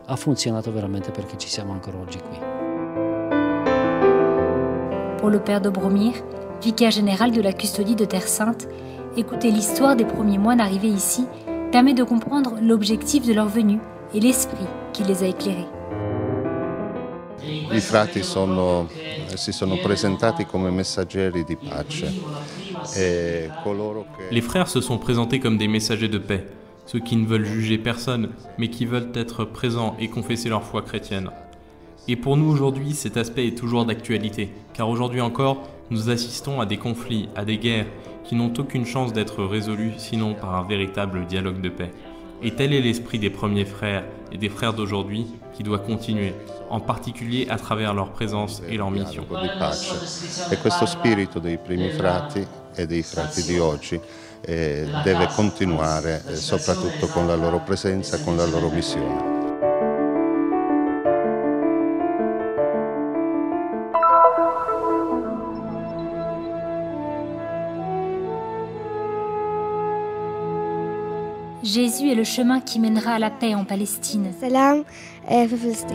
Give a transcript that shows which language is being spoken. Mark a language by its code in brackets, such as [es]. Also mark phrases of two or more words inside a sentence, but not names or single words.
[fr] Pour le père de Bromir, vicaire général de la custodie de Terre Sainte, écouter l'histoire des premiers moines arrivés ici permet de comprendre l'objectif de leur venue et l'esprit qui les a éclairés. [it] I frati si sono presentati come messaggeri di pace. [fr] Les frères se sont présentés comme des messagers de paix, ceux qui ne veulent juger personne, mais qui veulent être présents et confesser leur foi chrétienne. Et pour nous aujourd'hui, cet aspect est toujours d'actualité, car aujourd'hui encore, nous assistons à des conflits, à des guerres, qui n'ont aucune chance d'être résolus sinon par un véritable dialogue de paix. Et tel est l'esprit des premiers frères et des frères d'aujourd'hui qui doit continuer, en particulier à travers leur présence et leur mission. [it] E questo spirito dei primi frati e dei frati di oggi deve continuare soprattutto con la loro presenza, con la loro missione. [fr] Jésus est le chemin qui mènera à la paix en Palestine. [ar] Salam et Filistin.